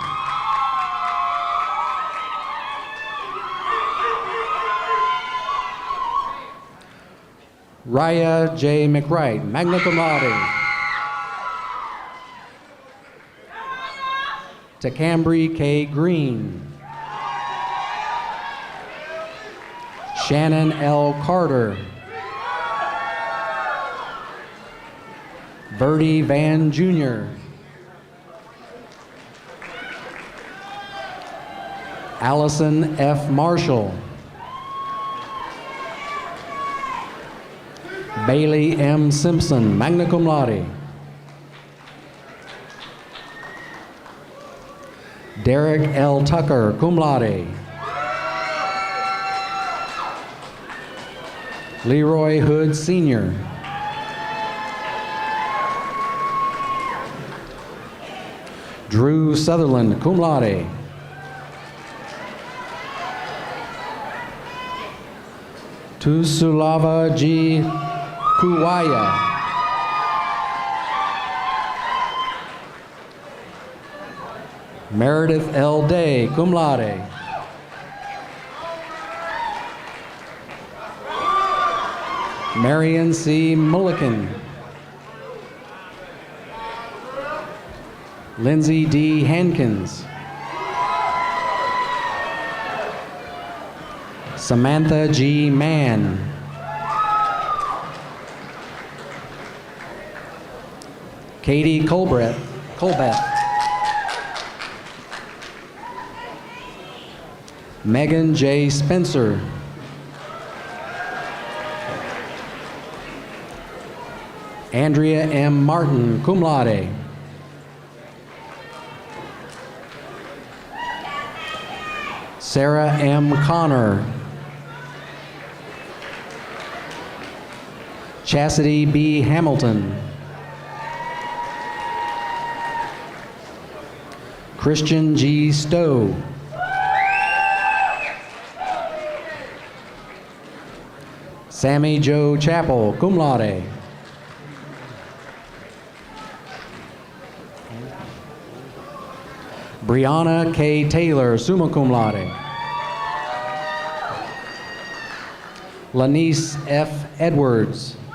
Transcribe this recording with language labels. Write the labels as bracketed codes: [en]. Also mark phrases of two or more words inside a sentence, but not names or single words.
[en] Raya J. [la] McWright, magna cum laude. [en] Takambri K. Green. Shannon L. Carter. Bertie Van Jr. Allison F. Marshall. Bailey M. Simpson, [la] magna cum laude. Derek L. [en] Tucker, [la] cum laude. [en] Leroy Hood Sr. Drew Sutherland, [la] cum laude. [en] Tusulava G. Kuwaya. Meredith L. [la] Day, cum laude. [en] Marion C. Mulliken. Lindsay D. Hankins. Samantha G. Mann. Katie Colbert. Megan J. Spencer. Andrea M. Martin, [la] cum laude. [en] Sarah M. Connor. Chastity B. Hamilton. Christian G. Stowe. Sammy Joe Chappell, [la] cum laude. [en] Brianna K. Taylor, [la] summa cum laude. [en] Lanice F. Edwards.